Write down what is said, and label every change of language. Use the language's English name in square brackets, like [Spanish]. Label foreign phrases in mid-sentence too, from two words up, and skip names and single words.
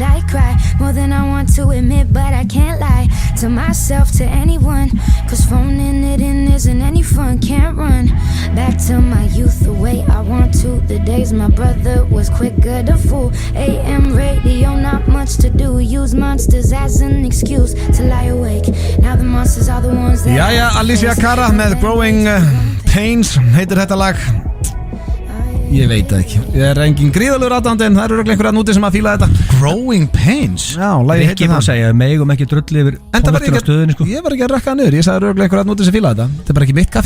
[English] I cry more than I want to admit, but I can't lie to myself, to anyone, cause phoning it in isn't any fun. Can't run back to my youth the way I want to. The days my brother was quicker to fool. AM radio, not much to do. Use monsters as an excuse to lie awake. Now the monsters are the ones that [Icelandic] Jæja, Alicia Cara með Growing Pains heitir þetta lag. Ég veit það ekki. Ég er engin gríðalegur aðdáandi en það eru örugglega einhverjir úti sem að fíla þetta. Growing Pains? Já, lagið heitir það. Ekki má segja, megum ekki drulli yfir tónlistina á stöðinni, sko. Ég var ekki að rekka það niður, ég sagði örugglega einhverjir úti sem fíla þetta. Þetta er bara ekki mitt kaffi.